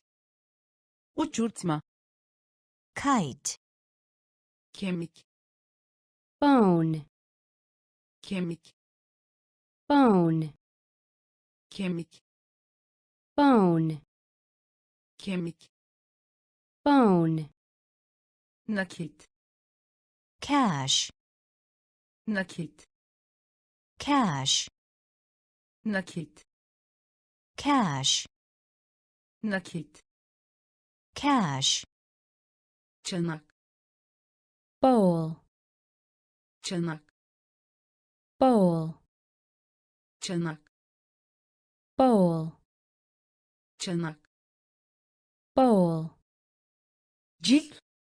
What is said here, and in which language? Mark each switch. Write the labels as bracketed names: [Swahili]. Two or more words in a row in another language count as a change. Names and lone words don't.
[Turkish] uçurtma, [English] kite, [Turkish] kemik, [English] bone, [Turkish] kemik, [English] bone, [Turkish] kemik, [English] bone, [Turkish] kemik, [English] bone, [Turkish] nakit, [English] cash, [Turkish] nakit, [English] cash, [Turkish] nakit, [English] cash, [Turkish] nakit, [English] cash, [Turkish] çanak, [English] bowl, [Turkish] çanak, [English] bowl, [Turkish] çanak, [English] bowl, [Turkish] çanak, [English] bowl, [Turkish] cilt,